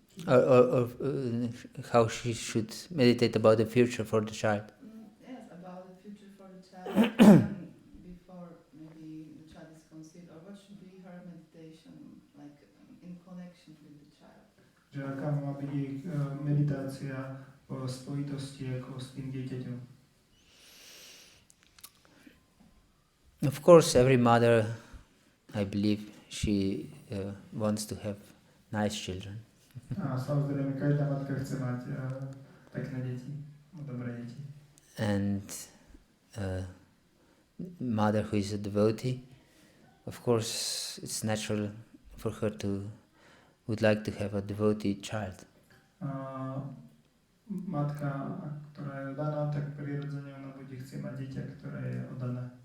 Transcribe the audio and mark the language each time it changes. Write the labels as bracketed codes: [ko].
[en] Or how she should meditate about the future for the child. Yes, about the future for the child before maybe the child is conceived, or what should be her meditation, like in connection with the child. [sk] Že aká má byť jej meditácia v spojitosti ako s tým dieťaťom. [en] Of course, every mother, I believe, she wants to have nice children. [sk] A samozrejme, každá matka chce mať pekné deti, dobré deti. [en] And mother who is a devotee, of course, it's natural for her to would like to have a devotee child. [sk] Matka, ktorá je oddaná, tak prirodzene ona bude chcieť mať dieťa, ktoré je oddané.